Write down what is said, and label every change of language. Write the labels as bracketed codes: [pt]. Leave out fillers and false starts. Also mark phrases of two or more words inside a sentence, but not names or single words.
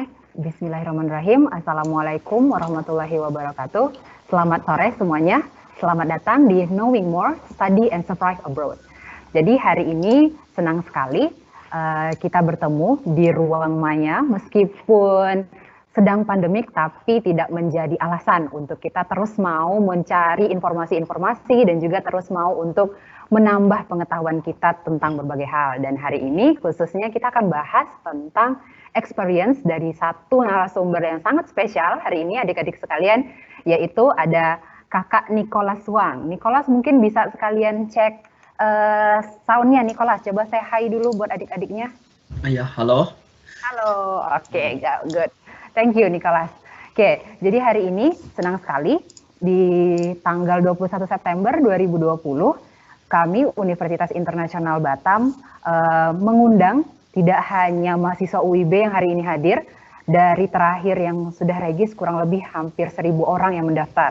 [ar] بسم الله الرحمن الرحيم. السلام عليكم ورحمة الله وبركاته. [id] Selamat sore semuanya. Selamat datang di Knowing More, Study and Survive Abroad. Jadi hari ini senang sekali kita bertemu di ruang maya meskipun sedang pandemik tapi tidak menjadi alasan untuk kita terus mau mencari informasi-informasi dan juga terus mau untuk menambah pengetahuan kita tentang berbagai hal. Dan hari ini khususnya kita akan bahas tentang experience dari satu narasumber yang sangat spesial hari ini adik-adik sekalian, yaitu ada Kakak Nicholas Wang. Nicholas mungkin bisa sekalian cek soundnya. Nicholas, coba saya hi dulu buat adik-adiknya. Ya, halo. Halo, oke, [en] good. Thank you Nicholas. [id] Oke, jadi hari ini senang sekali di tanggal 21 September 2020 kami Universitas Internasional Batam mengundang tidak hanya mahasiswa UIB yang hari ini hadir, dari terakhir yang sudah regis kurang lebih hampir 1.000 orang yang mendaftar.